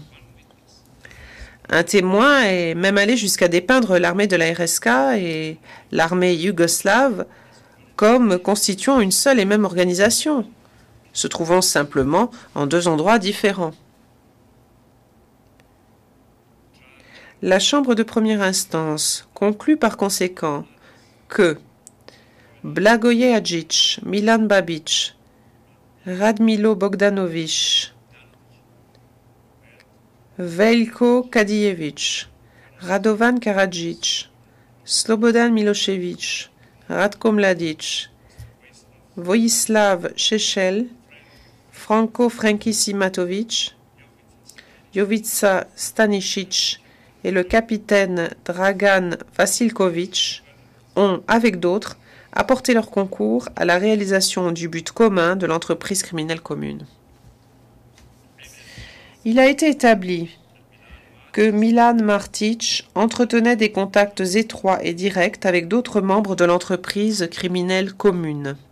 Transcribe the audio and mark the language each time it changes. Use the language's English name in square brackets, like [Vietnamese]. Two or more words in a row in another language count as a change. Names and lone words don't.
[French] Un témoin est même allé jusqu'à dépeindre l'armée de la RSK et l'armée yougoslave comme constituant une seule et même organisation, se trouvant simplement en deux endroits différents. La Chambre de première instance conclut par conséquent que Blagoje Hadžić, Milan Babić, Radmilo Bogdanović, Veljko Kadijević, Radovan Karadžić, Slobodan Milošević, Ratko Mladić, Vojislav Šešelj, Franko Simatović, Jovica Stanišić et le capitaine Dragan Vasilković ont, avec d'autres, apporté leur concours à la réalisation du but commun de l'entreprise criminelle commune. Il a été établi que Milan Martić entretenait des contacts étroits et directs avec d'autres membres de l'entreprise criminelle commune.